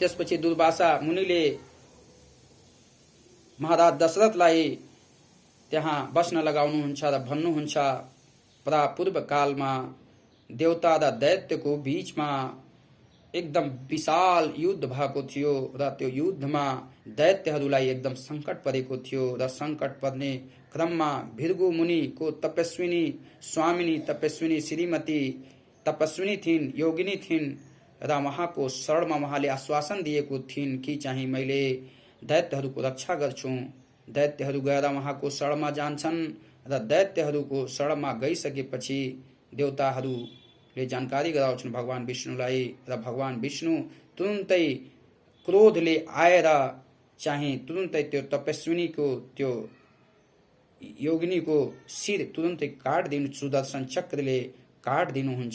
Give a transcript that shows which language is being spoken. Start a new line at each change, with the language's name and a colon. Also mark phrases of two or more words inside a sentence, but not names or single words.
Nepali: त्यसपछि दुर्वासा मुनिले महाराज दशरथलाई त्यहाँ बस्न लगाउनुहुन्छ र भन्नुहुन्छ, प्रापूर्व कालमा देवता र दैत्यको बीचमा एकदम विशाल युद्ध भएको थियो र त्यो युद्धमा दैत्यहरूलाई एकदम सङ्कट परेको थियो र सङ्कट पर्ने क्रममा भृगु मुनिको तपस्विनी स्वामिनी तपस्विनी श्रीमती तपस्विनी थिइन्, योगिनी थिइन् र उहाँको शरणमा उहाँले आश्वासन दिएको थिइन् कि चाहिँ मैले दैत्यहरूको रक्षा गर्छु। दैत्यहरू गएर उहाँको शरणमा जान्छन् र दैत्यहरूको शरणमा गइसकेपछि देवताहरूले जानकारी गराउँछन् भगवान विष्णुलाई र भगवान विष्णु तुरुन्तै क्रोधले आएर चाहिँ तुरुन्तै त्यो तपस्विनीको त्यो योगिनीको शिर तुरुन्तै काटिदिनु, सुदर्शन चक्रले काटिदिनुहुन्छ